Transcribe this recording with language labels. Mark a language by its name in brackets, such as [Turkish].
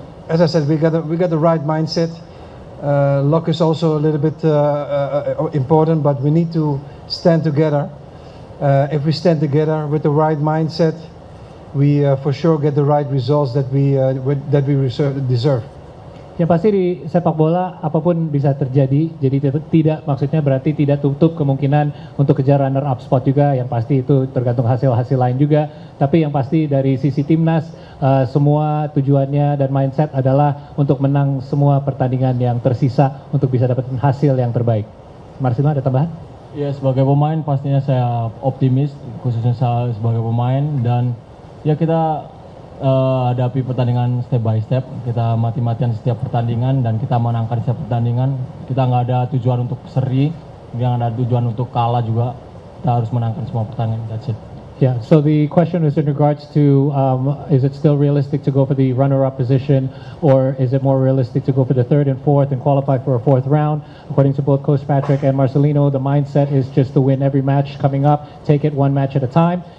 [English] As I said, we got the right mindset. Luck is also a little bit important, but we need to stand together. If we stand together with the right mindset, we for sure get the right results that we deserve. [Indonesian] Yang pasti di sepak bola apapun bisa terjadi, jadi tidak maksudnya berarti tidak tutup kemungkinan untuk kejar runner up spot juga. Yang pasti itu tergantung hasil-hasil lain juga. Tapi yang pasti dari sisi timnas semua tujuannya dan mindset adalah untuk menang semua pertandingan yang tersisa untuk bisa dapat hasil yang terbaik. Marcelino, ada tambahan? Ya, sebagai pemain pastinya saya optimis, khususnya saya sebagai pemain, dan ya kita hadapi pertandingan [English] step by step. [Indonesian] Kita mati-matian setiap pertandingan dan kita menangkan setiap pertandingan. Kita nggak ada tujuan untuk seri, nggak ada tujuan untuk kalah juga. Kita harus menangkan semua pertandingan. [English] That's it. Yeah, so the question is in regards to is it still realistic to go for the runner-up position, or is it more realistic to go for the 3rd and 4th and qualify for a 4th round? According to both Coach Patrick and Marcelino, the mindset is just to win every match coming up, take it 1 match at a time.